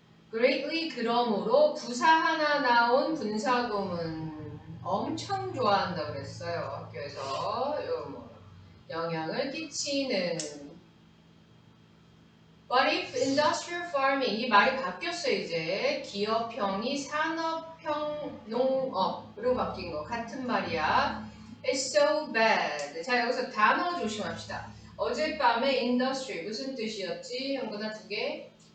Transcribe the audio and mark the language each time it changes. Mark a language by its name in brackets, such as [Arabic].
[Korean] Greatly, 그러므로 부사 하나 나온 분사구문 엄청 좋아한다고 그랬어요. 학교에서 영향을 끼치는. [English] What if industrial farming, [Korean] 이 말이 바뀌었어요. 이제 기업형이 산업형 농업으로 바뀐 거 같은 말이야. [English] It's so bad. [Korean] 자, 여기서 단어 조심합시다. 어젯밤에 industry 무슨 뜻이었지? 형보다 두 개.